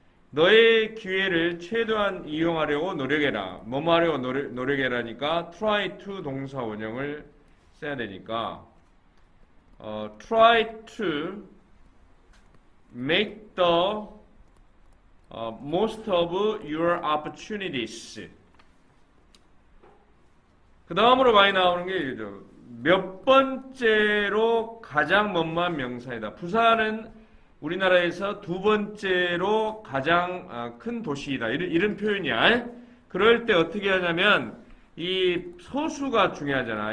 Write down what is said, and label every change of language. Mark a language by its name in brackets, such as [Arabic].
[Korean] 너의 기회를 최대한 이용하려고 노력해라. 뭐뭐 하려고 노력해라니까 [English] try to [Korean] 동사 원형을 써야 되니까 [English] try to make the most of your opportunities. [Korean] 그 다음으로 많이 나오는 게 이죠. 몇 번째로 가장 먼만 명사이다. 부산은 우리나라에서 두 번째로 가장 큰 도시이다. 이런 표현이야. 그럴 때 어떻게 하냐면 이 서수가 중요하잖아.